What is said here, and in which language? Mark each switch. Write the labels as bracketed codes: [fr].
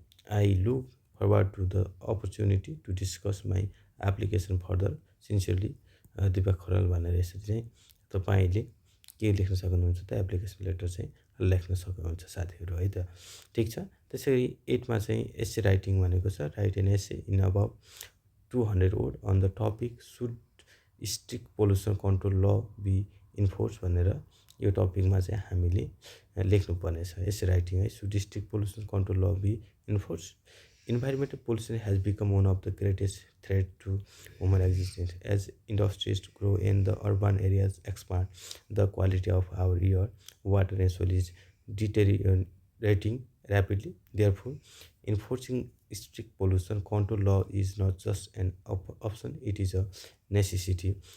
[en] I look forward to the opportunity to discuss my application further. [ne] Sincerely, Deepak खराल भनेर यसरी चाहिँ तपाईँले के लेख्न सक्नुहुन्छ त, एप्लिकेसन लेटर चाहिँ लेख्न सक्नुहुन्छ साथीहरू है त। ठिक छ। त्यसरी 8 मा चाहिँ एसे राइटिङ भनेको छ, [en] write an essay in about 200 word on the topic should strict pollution control law be enforce [ne] भनेर यो टपिकमा चाहिँ हामीले लेख्नुपर्ने छ। [en] Essay writing है, should strict pollution control law be enforce. Environmental pollution has become one of the greatest threats to human existence. As industries grow and the urban areas expand, the quality of our air, water and soil is deteriorating rapidly. Therefore, enforcing strict pollution control law is not just an option, it is a necessity.